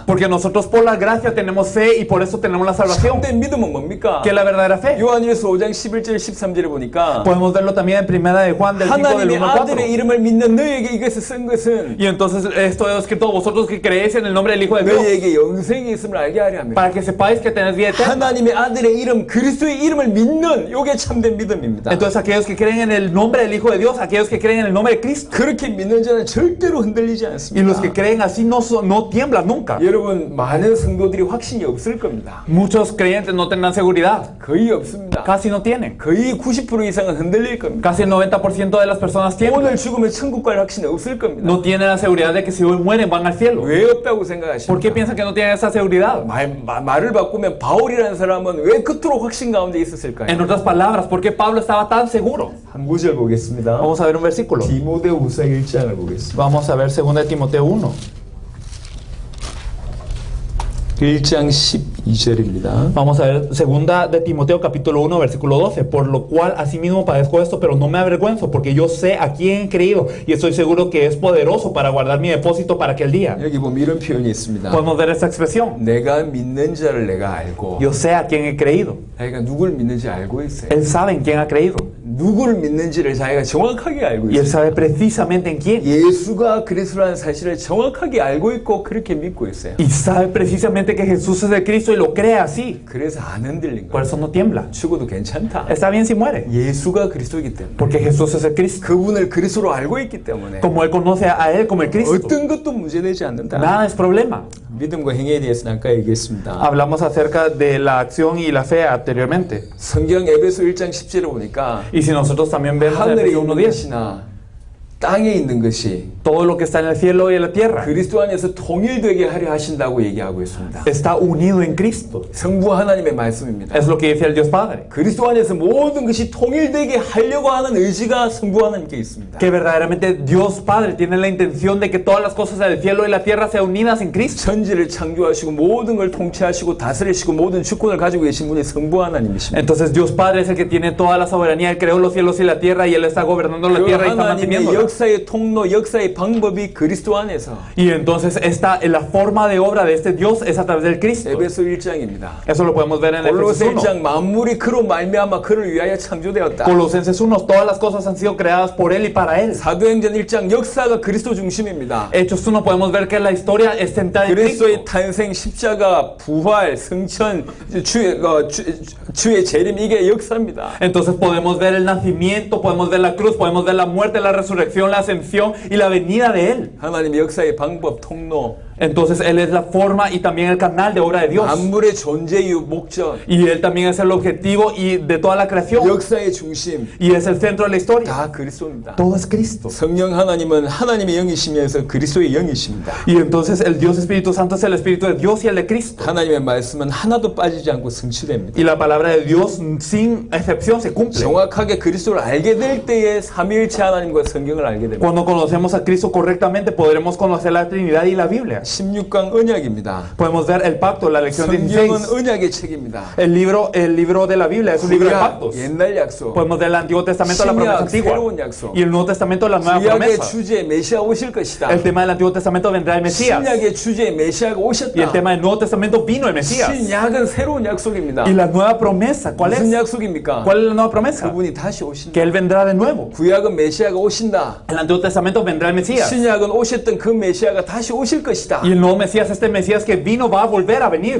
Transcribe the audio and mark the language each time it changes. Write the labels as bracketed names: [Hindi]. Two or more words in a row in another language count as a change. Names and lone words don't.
[Spanish] Porque nosotros por la gracia tenemos fe y por eso tenemos la salvación. [Korean] 참된 믿음은 뭡니까? [Spanish] ¿Qué es la verdadera fe? [Korean] 요한일서 5장 11절 13절에 보니까 [Spanish] Podemos verlo también en primera de Juan del 5 del [Korean] 하나님의 [Spanish] 1 al 4. [Korean] 아들의 이름을 믿는 너에게 이것을 쓴 것은 [Spanish] Y entonces esto es escrito a vosotros que creéis en el nombre del Hijo de Dios, [Korean] 너에게 영생이 있음을 알게 하려 합니다. [Spanish] para que sepáis que tenéis vida eterna. [Korean] 하나님의 아들의 이름 그리스도의 이름을 믿는 요게 참된 믿음입니다. [Spanish] Entonces aquellos que creen en el nombre del Hijo de Dios, aquellos que creen en el nombre de Cristo, [Korean] 그렇게 믿는 자는 절대로 흔들리지 [Spanish] y [Korean] 않습니다. [Spanish] los que creen así no tiemblan nunca. [Korean] 여러분 많은 성도들이 확신이 없을 겁니다. [Spanish] Muchos creyentes no tendrán seguridad, [Korean] 거의 없습니다. [Spanish] casi no tienen. [Korean] 거의 90% 이상은 흔들릴 겁니다. [Spanish] Casi el 90% de las personas tiemblan. [Korean] 오늘 죽으면 천국 갈 확신이 없을 겁니다. [Spanish] No tienen la seguridad de que si hoy mueren van al cielo. [Korean] 왜 없다고 [Spanish] ¿Por qué [Korean] 생각하십니까? [Spanish] piensan que no tienen esa seguridad? [Korean] 말을 바꾸면 바울이라는 사람은 왜 그토록 확신 가운데 있었을까요? [Spanish] En otras palabras, ¿por qué Pablo estaba tan seguro? [Korean] 한 구절 보겠습니다. [Spanish] Vamos a ver un versículo. [Korean] 디모데후서 1장을 보겠습니다. [Spanish] Vamos a ver 2 Timoteo 1. [Korean] 1장 12절입니다. [Spanish] Vamos a ver 2 de Timoteo capítulo 1 versículo 12. Por lo cual asimismo padezco esto, pero no me avergüenzo, porque yo sé a quién he creído y estoy seguro que es poderoso para guardar mi depósito para aquel día. [Korean] 여기 보면 이런 표현이 있습니다. [Spanish] Podemos ver esta expresión. [Korean] 내가 믿는 자를 내가 알고 [Spanish] Yo sé a quién he creído. [Korean] 자기가 누구를 믿는지 알고 있어요. [Spanish] Él sabe en quién ha creído. [Korean] 누구를 믿는지를 자기가 정확하게 알고 [Spanish] Y él [Korean] 있어요. [Spanish] sabe precisamente en quién. [Korean] 예수가 그리스도라는 사실을 정확하게 알고 있고 그렇게 믿고 있어요. [Spanish] Y sabe precisamente que Jesús es el Cristo y lo cree así. [Korean] 그래서 안 흔들린 [Spanish] Por [Korean] 거예요. [Spanish] eso no tiembla. [Korean] 죽어도 괜찮다. [Spanish] Está bien si muere. [Korean] 예수가 그리스도이기 때문에. [Spanish] Porque Jesús es el Cristo. [Korean] 그분을 그리스도로 알고 있기 때문에 [Spanish] Como él conoce a él como el Cristo. [Korean] 어떤 것도 문제되지 않는다. [Spanish] Nada es problema. [Korean] 믿음과 행위에 대해서는 아까 얘기했습니다. [Spanish] Hablamos acerca de la acción y la fe anteriormente. [Korean] 성경 에베소 1장 10절에 보니까 [Spanish] Y si nosotros también vemos en [Korean] 하늘에 [Spanish] Efesios [Korean] 있는 [Spanish] 1:10, [Korean] 것이나 땅에 있는 것이 [Spanish] todo lo que está en el cielo y en la tierra, [Korean] 그리스도 안에서 통일되게 하려 하신다고 얘기하고 있습니다. [Spanish] está unido en Cristo. [Korean] 성부 하나님의 말씀입니다. [Spanish] Es lo que dice el Dios Padre. [Korean] 그리스도 안에서 모든 것이 통일되게 하려고 하는 의지가 성부 하나님께 있습니다. [Spanish] Que verdaderamente Dios Padre tiene la intención de que todas las cosas del cielo y la tierra sean unidas en Cristo. [Korean] 천지를 창조하시고 모든 걸 통치하시고 다스리시고 모든 주권을 가지고 계신 분이 성부 하나님이십니다. [Spanish] Entonces Dios Padre es el que tiene toda la soberanía, Él creó los cielos y la tierra y Él está gobernando la [Korean] 그 [Spanish] tierra y está [Korean] 하나님의 [Spanish] manteniéndola. [Korean] 역사의 통로, 역사의 방법이 그리스도 안에서 [Spanish] Y entonces la forma de obra de este Dios es a través del Cristo. [Korean] 에베소 1장입니다. [Spanish] Eso lo podemos ver en [Korean] 골로새 [Spanish] Efesios 1. [Korean] 1장 만물이 그로 말미암아 그를 위하여 창조되었다. [Spanish] Colosenses 1, todas las cosas han sido creadas por Él y para Él. [Korean] 사도행전 1장 역사가 그리스도 중심입니다. [Spanish] Hechos 1 podemos ver que la historia es centrada en Cristo. [Korean] 그리스도의 탄생, 십자가, 부활, 승천, 주의 재림 이게 역사입니다. [Spanish] Entonces podemos ver el nacimiento, podemos ver la cruz, podemos ver la muerte, la resurrección, la ascensión y la venida de Él. [Korean] 하나님의 역사의 방법, 통로, [Spanish] Entonces Él es la forma y también el canal de obra de Dios. [Korean] 만물의 존재 이유, 목적, [Spanish] Y Él también es el objetivo y de toda la creación. [Korean] 역사의 중심 [Spanish] Y es el centro de la historia. [Korean] 다 그리스도입니다. [Spanish] Todo es Cristo. [Korean] 성령 하나님은 하나님의 영이시면서 그리스도의 영이십니다. [Spanish] Y entonces el Dios Espíritu Santo es el Espíritu de Dios y el de Cristo. [Korean] 하나님의 말씀은 하나도 빠지지 않고 성취됩니다. [Spanish] Y la palabra de Dios sin excepción se cumple. [Korean] 정확하게 그리스도를 알게 될 때에 삼위일체 하나님과 성경을 알게 됩니다. [Spanish] Cuando conocemos a Cristo correctamente podremos conocer la Trinidad y la Biblia. [Korean] 16강 언약입니다. [Spanish] Podemos ver el pacto, la lección [Korean] 성경은 [Spanish] 16. [Korean] 언약의 책입니다. [Spanish] El libro de la Biblia es un libro de pactos. [Korean] 옛날 약속, [Spanish] Podemos ver el Antiguo Testamento, la promesa [Korean] 신약, [Spanish] antigua. [Korean] 새로운 약속. [Spanish] Y el Nuevo Testamento, la nueva [Korean] 구약의 [Spanish] promesa. [Korean] 주제 메시아 오실 것이다. [Spanish] El tema del Antiguo Testamento vendrá el Mesías. [Korean] 신약의 주제 메시아가 [Spanish] Y el [Korean] 오셨다. [Spanish] tema del Nuevo Testamento vino el Mesías. [Korean] 신약은 새로운 약속입니다. [Spanish] Y la nueva promesa, ¿cuál [Korean] 무슨 [Spanish] es? [Korean] 약속입니까? [Spanish] ¿Cuál es la nueva promesa? [Korean] 그분이 다시 오신다. [Spanish] Que Él vendrá de nuevo. [Korean] 구약은 메시아가 오신다. [Spanish] El Antiguo Testamento vendrá el Mesías. [Korean] 신약은 오셨던 그 메시아가 다시 오실 것이다. [Spanish] Y el nuevo Mesías, este Mesías que vino, va a volver a venir.